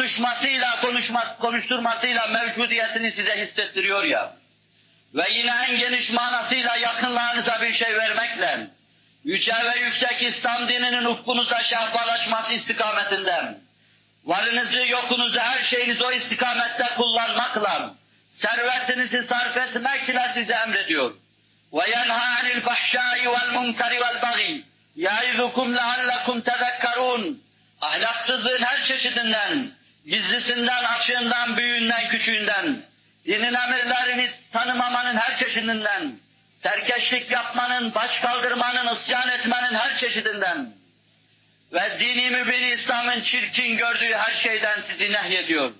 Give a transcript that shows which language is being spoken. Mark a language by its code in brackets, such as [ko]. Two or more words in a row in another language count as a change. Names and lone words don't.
[tr] konuşturmasıyla mevcudiyetini size hissettiriyor ya, ve yine en geniş manasıyla yakınlarınıza bir şey vermekle, yüce ve yüksek İslam dininin ufkunuza şahbalaşması istikametinden, varınızı yokunuzu her şeyinizi o istikamette kullanmakla, servetinizi sarf etmekle size emrediyor. [ar] وَيَنْهَا عَنِ الْفَحْشَاءِ وَالْمُنْكَرِ وَالْبَغِيِ يَعِظُكُمْ لَعَلَّكُمْ تَذَكَّرُونَ. [tr] Ahlaksızlığın her çeşidinden, gizlisinden, açığından, büyüğünden, küçüğünden, dinin emirlerini tanımamanın her çeşidinden, serkeşlik yapmanın, baş kaldırmanın, isyan etmenin her çeşidinden ve dini mübin İslam'ın çirkin gördüğü her şeyden sizi nehyediyor.